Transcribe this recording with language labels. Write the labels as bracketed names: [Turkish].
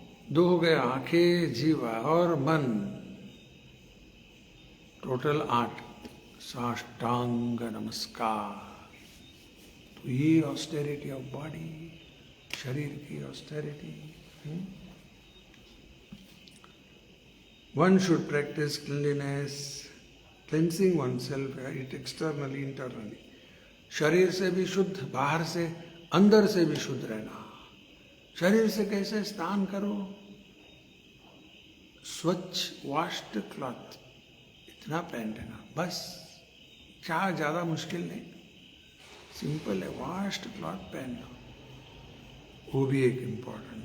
[Hindi] 2 हो गया, आंखें, जीवा और मन, टोटल 8। साष्टांग नमस्कार। तो ये ऑस्टेरिटी ऑफ बॉडी, शरीर की austerity. [English] One should practice cleanliness, cleansing oneself, it externally, internally. [Hindi] शरीर से भी शुद्ध, बाहर से, अंदर से भी शुद्ध रहना। शरीर से कैसे? स्नान करो, स्वच्छ वॉश्ड क्लॉथ, इतना पहन लेना बस। क्या ज्यादा मुश्किल नहीं, सिंपल है। वॉश्ड क्लॉथ पहनना, वो भी एक इम्पोर्टेंट।